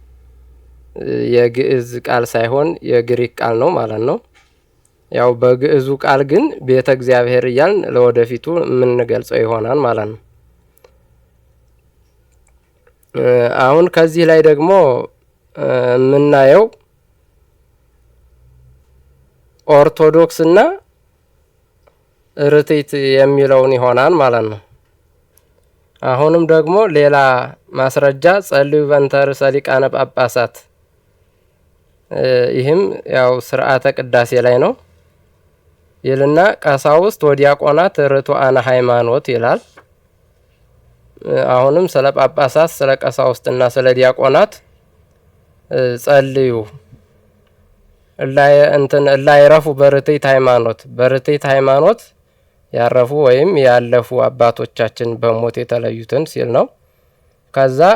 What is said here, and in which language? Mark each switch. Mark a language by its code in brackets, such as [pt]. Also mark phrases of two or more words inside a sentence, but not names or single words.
[am] የግዕዝ ቃል ሳይሆን የግሪክ ቃል ነው ማለት ነው። ያው በግዕዙ ቃል ግን ቤተ እግዚአብሔር እያልን ለወደፊቱ የምንገልጸው ይሆናል ማለት ነው። አሁን ከዚህ ላይ ደግሞ የምናየው ኦርቶዶክስና ርትዕት የሚለውን ይሆናል ማለት ነው። አሁንም ደግሞ ሌላ ማስረጃ [gez] ጸልዩ በእንተ ርእሰ ሊቃነ ጳጳሳት፣ [am] ይህም ያው ስርዓተ ቅዳሴ ላይ ነው ይልና [gez] ቀሳውስት ወዲያቆናት ርቱዓነ ሃይማኖት [am] ይላል። አሁንም ስለ ጳጳሳት ስለ ቀሳውስትና ስለ ዲያቆናት ጸልዩ እላይረፉ በርትዕት ሃይማኖት በርትዕት ሃይማኖት ያረፉ ወይም ያለፉ አባቶቻችን በሞት የተለዩትን ሲል ነው። ከዛ